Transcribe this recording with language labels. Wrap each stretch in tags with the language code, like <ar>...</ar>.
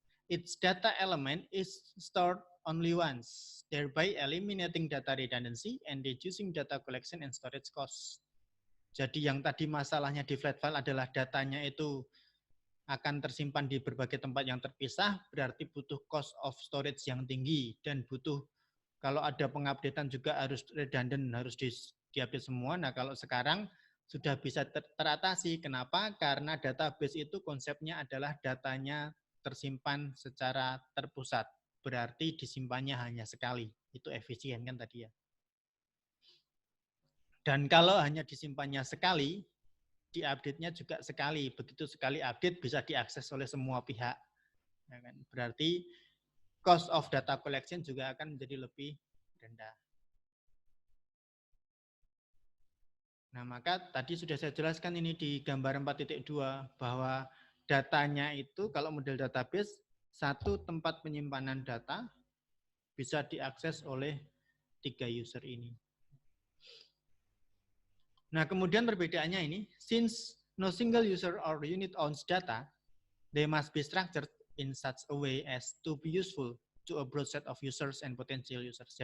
<en>Its data element is stored only once, thereby eliminating data redundancy and reducing data collection and storage cost.</en> <id>Jadi yang tadi masalahnya di flat file adalah datanya itu akan tersimpan di berbagai tempat yang terpisah, berarti butuh cost of storage yang tinggi dan butuh kalau ada pengupdatean juga harus redundant, harus diupdate semua. Nah, kalau sekarang sudah bisa teratasi. Kenapa? Karena database itu konsepnya adalah datanya tersimpan secara terpusat. Berarti disimpannya hanya sekali. Itu efisien kan tadi ya. Dan kalau hanya disimpannya sekali, diupdate-nya juga sekali. Begitu sekali update bisa diakses oleh semua pihak. Ya kan? Berarti cost of data collection juga akan menjadi lebih rendah. Nah, maka tadi sudah saya jelaskan ini di gambar 4.2 bahwa datanya itu kalau model database, satu tempat penyimpanan data bisa diakses oleh 3 user ini. Nah, kemudian perbedaannya ini,</id> <en>since no single user or unit owns data, they must be structured in such a way as to be useful to a broad set of users and potential users.</en>